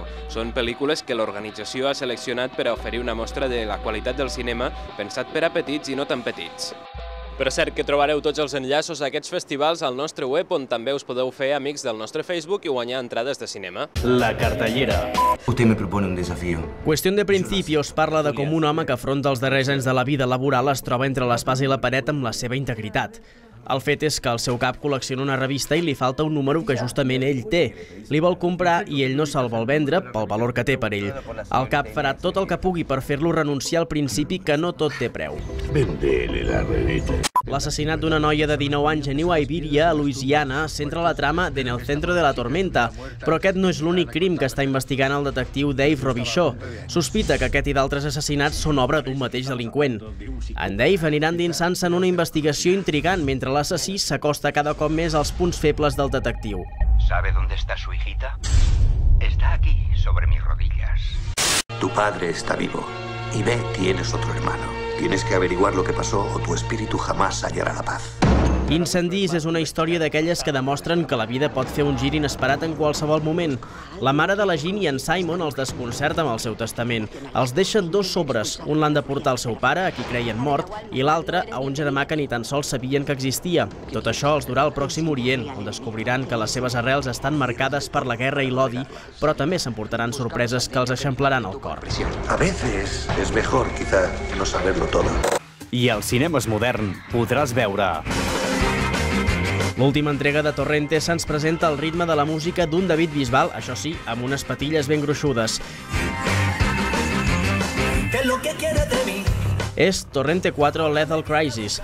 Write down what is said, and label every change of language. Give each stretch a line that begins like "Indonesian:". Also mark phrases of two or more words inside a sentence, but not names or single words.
Catalan: Són pel·lícules que l'organització ha seleccionat per a oferir una mostra de la qualitat del cinema pensat per a petits i no tan petits. Per cert, que trobareu tots els enllaços a aquests festivals al nostre web, on també us podeu fer amics del nostre Facebook i guanyar entrades de cinema. La cartellera.
Spanish: Usted me propone un desafío.
Catalan: Cuestión de Principios parla de com un home que afronta els darrers anys de la vida laboral es troba entre l'espasa i la paret amb la seva integritat. El fet és que el seu cap col·lecciona una revista i li falta un número que justament ell té. Li vol comprar i ell no se'l vol vendre pel valor que té per ell. El cap farà tot el que pugui per fer-lo renunciar al principi que no tot té preu.
Spanish: Vendele la revista.
Catalan: L'assassinat d'una noia de 19 anys a New Iberia, a Louisiana, centra la trama d'En el centro de la tormenta, però aquest no és l'únic crim que està investigant el detectiu Dave Robichaud. Sospita que aquest i d'altres assassinats són obra d'un mateix delinqüent. En Dave anirà endinsant-se en una investigació intrigant mentre l'assassí s'acosta cada cop més als punts febles del detectiu.
Spanish: ¿Sabe dónde está su hijita? Está aquí, sobre mis rodillas. Tu padre está vivo y ve, tienes otro hermano. Tienes que averiguar lo que pasó o tu espíritu jamás hallará la paz.
Catalan: Incendis és una història d'aquelles que demostren que la vida pot fer un gir inesperat en qualsevol moment. La mare de la Jean i en Simon els desconcerta amb el seu testament. Els deixen 2 sobres, un l'han de portar al seu pare, a qui creien mort, i l'altre a un germà que ni tan sols sabien que existia. Tot això els durà al Pròxim Orient, on descobriran que les seves arrels estan marcades per la guerra i l'odi, però també s'emportaran sorpreses que els eixamplaran el cor.
Spanish: A veces es mejor, quizá, no saberlo todo.
Catalan: I al Cinemes Modern podràs veure... L'última entrega de Torrente se'ns presenta al ritme de la música d'un David Bisbal, això sí, amb unes patilles ben gruixudes. És Torrente 4 Lethal Crisis.